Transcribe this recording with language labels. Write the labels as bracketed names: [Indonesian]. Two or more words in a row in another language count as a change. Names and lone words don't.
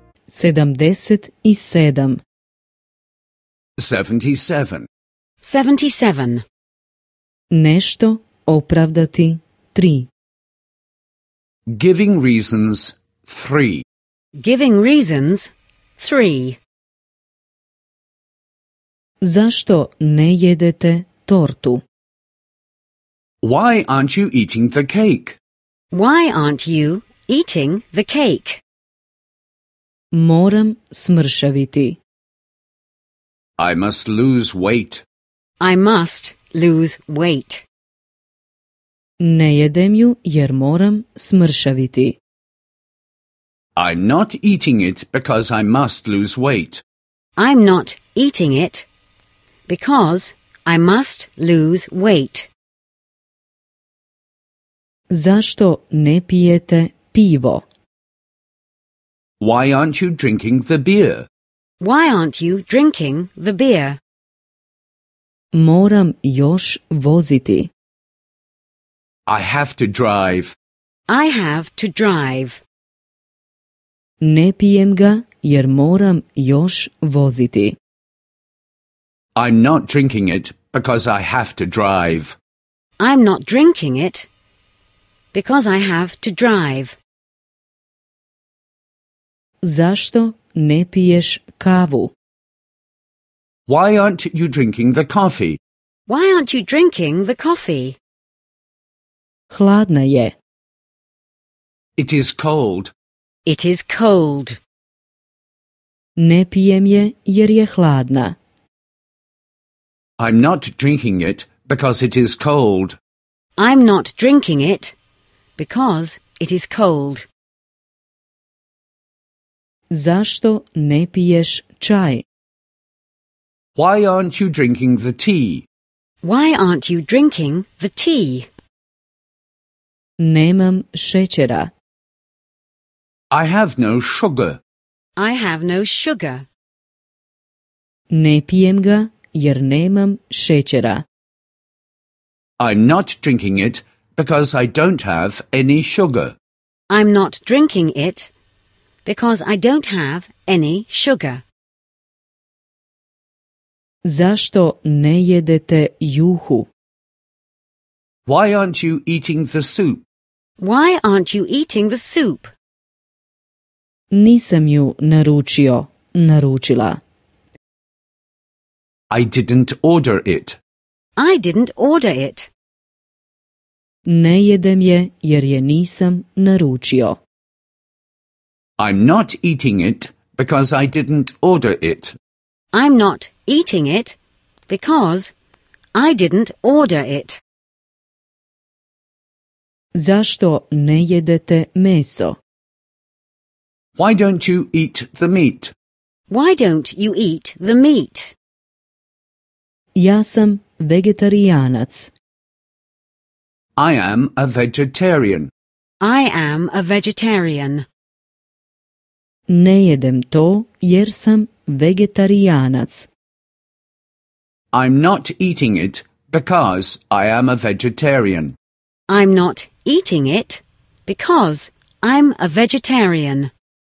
[Croatian] 77. 77. 77. Nešto opravdati 3. [English] Giving reasons 3. Giving reasons 3. [Croatian] Zašto ne jedete tortu? [English] Why aren't you eating the cake? Why aren't you eating the cake? [Croatian] Moram smršaviti. [English] I must lose weight. I must lose weight. [Croatian] Ne jedem ju jer moram smršaviti. [English] I'm not eating it because I must lose weight. I'm not eating it because I must lose weight. [Croatian] Zašto ne pijete pivo? [English] Why aren't you drinking the beer? Why aren't you drinking the beer? [Croatian] Moram još voziti. [English] I have to drive. I have to drive. [Croatian] Ne pijem ga jer moram još voziti. [English] I'm not drinking it because I have to drive. I'm not drinking it because I have to drive. [Croatian] Zašto ne piješ kavu? [English] Why aren't you drinking the coffee? Why aren't you drinking the coffee? [Croatian] Hladna je. [English] It is cold. It is cold. [Croatian] Ne pijem je jer je hladna. [English] I'm not drinking it because it is cold. I'm not drinking it because it is cold. [Croatian] Zašto ne piješ čaj? [English] Why aren't you drinking the tea? Why aren't you drinking the tea? [Croatian] Nemam šećera. [English] I have no sugar. I have no sugar. [Croatian] Ne pijem ga jer nemam šećera. [English] I'm not drinking it because I don't have any sugar. I'm not drinking it because I don't have any sugar. [Croatian] Zašto ne jedete juhu? [English] Why aren't you eating the soup? Why aren't you eating the soup? [Croatian] Nisam ju naručila. [English] I didn't order it. I didn't order it. [Croatian] Ne jedem je jer je nisam naručio. [English] I'm not eating it because I didn't order it. I'm not eating it because I didn't order it. [Croatian] Zašto ne jedete meso? [English] Why don't you eat the meat? Why don't you eat the meat? [Croatian] Ja sam vegetarijanac. [English] I am a vegetarian. I am a vegetarian. [Croatian] Ne jedem to jer sam vegetarijanac. [English] I'm not eating it because I am a vegetarian. I'm not eating it because I'm a vegetarian.